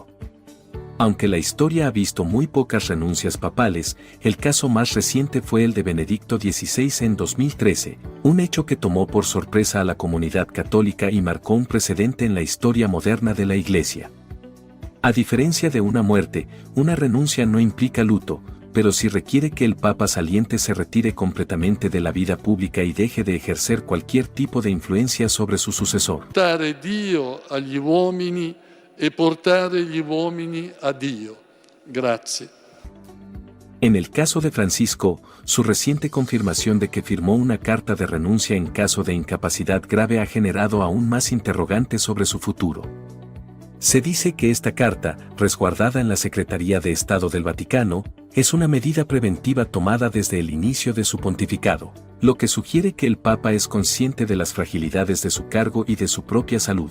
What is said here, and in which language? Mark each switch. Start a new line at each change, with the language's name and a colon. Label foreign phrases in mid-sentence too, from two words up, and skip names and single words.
Spanish: Aunque la historia ha visto muy pocas renuncias papales, el caso más reciente fue el de Benedicto XVI en 2013, un hecho que tomó por sorpresa a la comunidad católica y marcó un precedente en la historia moderna de la Iglesia. A diferencia de una muerte, una renuncia no implica luto, pero sí requiere que el Papa saliente se retire completamente de la vida pública y deje de ejercer cualquier tipo de influencia sobre su sucesor.
Italian: Portare Dio agli uomini e portare gli uomini a Dio. Grazie.
Spanish: En el caso de Francisco, su reciente confirmación de que firmó una carta de renuncia en caso de incapacidad grave ha generado aún más interrogantes sobre su futuro. Se dice que esta carta, resguardada en la Secretaría de Estado del Vaticano, es una medida preventiva tomada desde el inicio de su pontificado, lo que sugiere que el Papa es consciente de las fragilidades de su cargo y de su propia salud.